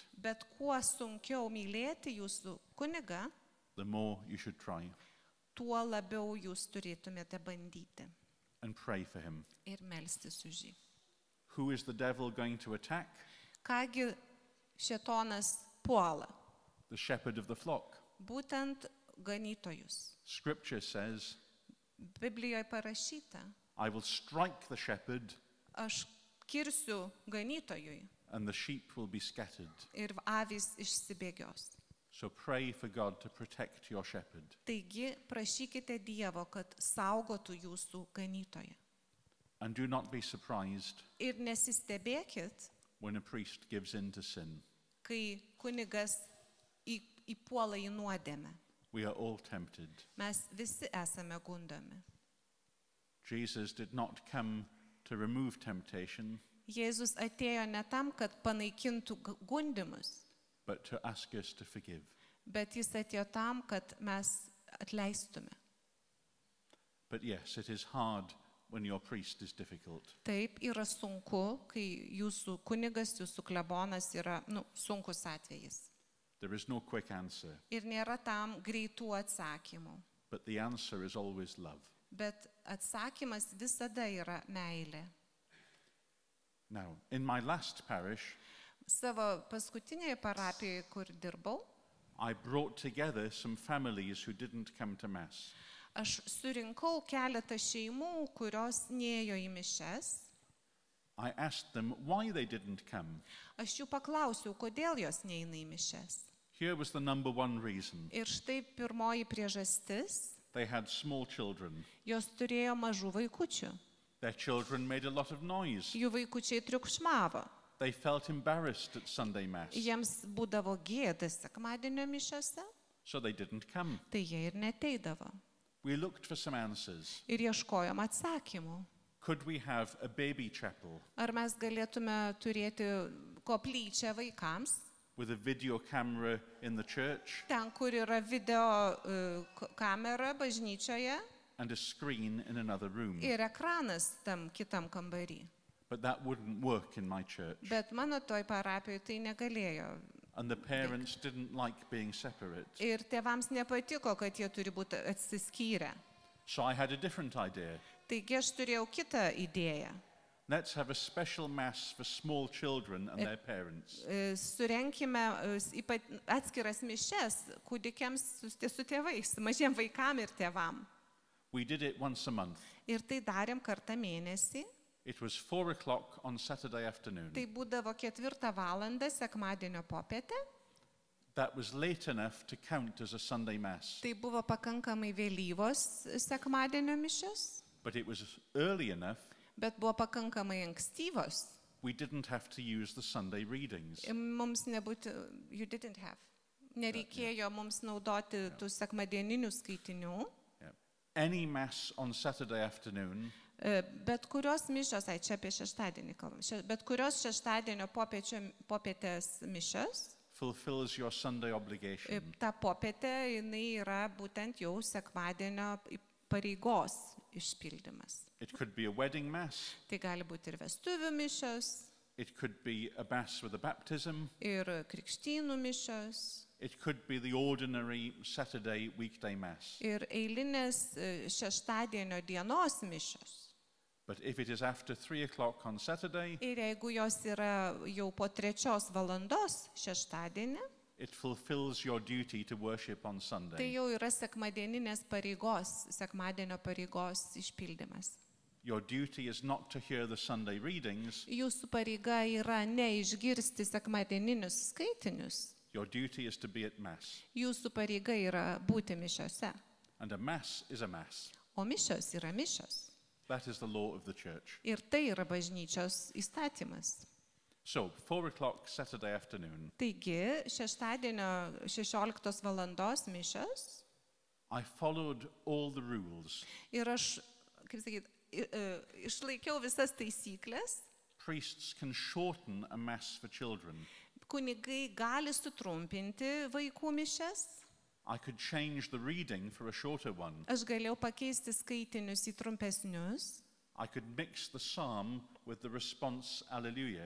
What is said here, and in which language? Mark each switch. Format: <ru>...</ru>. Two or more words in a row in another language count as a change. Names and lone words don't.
<lt>Bet kuo sunkiau mylėti jūsų kunigą,</lt> <en>the more you should try</en> <lt>tuo labiau jūs turėtumėte bandyti</lt> <en>and pray for him.</en> <lt>ir melstis už jį.</lt> <en>Who is the devil going to attack?</en> <lt>Kągi šėtonas puola?</lt> <en>The shepherd of the flock.</en> <lt>Būtent ganytojus.</lt> <en>Scripture says,</en> <lt>Biblijoje parašyta,</lt> <en>I will strike the shepherd</en> <lt>aš kirsiu ganytojui</lt> <en>and the sheep will be scattered.</en> <lt>ir avys išsibėgios.</lt> <en>So pray for God to protect your shepherd.</en> <lt>Taigi prašykite Dievo, kad saugotų jūsų ganytoją.</lt> <en>And do not be surprised</en> <lt>Ir nesistebėkit,</lt> <en>when a priest gives in to sin.</en> <lt>kai kunigas įpuola į nuodėmę.</lt> <en>We are all tempted.</en> <lt>Mes visi esame gundomi.</lt> <en>Jesus did not come to remove temptation,</en> <lt>Jėzus atėjo ne tam, kad panaikintų gundymus,</lt> <en>but to ask us to forgive.</en> <lt>bet jis atėjo tam, kad mes atleistume.</lt> <en>But yes, it is hard when your priest is difficult.</en> <lt>Taip, yra sunku, kai jūsų kunigas, jūsų klebonas yra sunkus atvejis.</lt> <en>There is no quick answer,</en> <lt>Ir nėra tam greitų atsakymų.</lt> <en>but the answer is always love.</en> <lt>Bet atsakymas visada yra meilė.</lt> <en>Now, in my last parish,</en> <lt>Savo paskutinėje parapijoje, kur dirbau,</lt> <en>I brought together some families who didn't come to Mass.</en> <lt>aš surinkau keletą šeimų, kurios nėjo į mišias.</lt> <en>I asked them why they didn't come.</en> <lt>Aš jų paklausiau, kodėl jos neina į mišias.</lt> <en>Here was the number one reason.</en> <lt>Ir štai pirmoji priežastis,</lt> <en>They had small children.</en> <lt>jos turėjo mažų vaikučių.</lt> <en>Their children made a lot of noise.</en> <lt>Jų vaikučiai triukšmavo.</lt> <en>They felt embarrassed at Sunday Mass,</en> <lt>Jiems būdavo gėda sekmadienio mišiose,</lt> <en>so they didn't come.</en> <lt>tai jie ir neteidavo.</lt> <en>We looked for some answers.</en> <lt>Ir ieškojom atsakymų.</lt> <en>Could we have a baby chapel</en> <lt>Ar mes galėtume turėti koplyčią vaikams,</lt> <en>with a video camera in the church</en> <lt>ten, kur yra video kamera bažnyčioje</lt> <en>and a screen in another room?</en> <lt>ir ekranas tam kitam kambarį.</lt> <en>But that wouldn't work in my church.</en> <lt>Bet mano toj parapijoje tai negalėjo.</lt> <en>And the parents didn't like being separate.</en> <lt>Ir tėvams nepatiko, kad jie turi būti atsiskyrę.</lt> <en>So I had a different idea.</en> <lt>Taigi aš turėjau kitą idėją.</lt> <en>Let's have a special Mass for small children and their parents.</en> <lt>Surenkime atskiras mišias kūdikiams su tėvais, mažiem vaikam ir tėvam.</lt> <en>We did it once a month.</en> <lt>Ir tai darėm kartą mėnesį.</lt> <en>It was 4 o'clock on Saturday afternoon.</en> <lt>Tai būdavo 4 valandą sekmadienio popietę.</lt> <en>That was late enough to count as a Sunday Mass.</en> <lt>Tai buvo pakankamai vėlyvos sekmadienio mišios,</lt> <en>But it was early enough.</en> <lt>bet buvo pakankamai ankstyvos.</lt> <en>We didn't have to use the Sunday readings.</en> <lt>Mums nereikėjo mums naudoti tų sekmadieninių skaitinių.</lt> <en>Yeah. Any Mass on Saturday afternoon</en> <lt>Bet kurios mišios, čia apie šeštadienį kalbam, bet kurios šeštadienio popietės mišios,</lt> <en>fulfills your Sunday obligation.</en> <lt>ta popietė jinai yra būtent jau sekmadienio pareigos išpildymas.</lt> <en>It could be a wedding mass.</en> <lt>Tai gali būti ir vestuvių mišios,</lt> <en>It could be a mass with a baptism.</en> <lt>ir krikštynų mišios,</lt> <en>It could be the ordinary Saturday weekday mass.</en> <lt>ir eilinės šeštadienio dienos mišios.</lt> <en>But if it is after 3 o'clock on Saturday,</en> <lt>Ir jeigu jos yra jau po 3 valandos šeštadienį,</lt> <en>it fulfills your duty to worship on</en> <lt>tai</lt> <en>Sunday.</en> <lt>jau yra sekmadieninės pareigos, sekmadienio pareigos išpildymas.</lt> <en>Your duty is not to hear the Sunday readings.</en> <lt>Jūsų pareiga yra ne išgirsti sekmadieninius skaitinius,</lt> <en>Your duty is to be at mass.</en> <lt>jūsų pareiga yra būti mišiose,</lt> <en>And a mass is a mass.</en> <lt>o mišios yra mišios.</lt> <en>That is the law of the church.</en> <lt>Ir tai yra bažnyčios įstatymas.</lt> <en>So, 4 o'clock Saturday afternoon,</en> <lt>Taigi, šeštadienio 16 valandos mišios</lt> <en>I followed all the rules.</en> <lt>ir aš, kaip sakyt, išlaikiau visas taisyklės.</lt> <en>Priests can shorten a mass for children.</en> <lt>Kunigai gali sutrumpinti vaikų mišias.</lt> <en>I could change the reading for a shorter one.</en> <lt>Aš galėjau pakeisti skaitinius į trumpesnius.</lt> <en>I could mix the psalm with the response Alleluia.</en>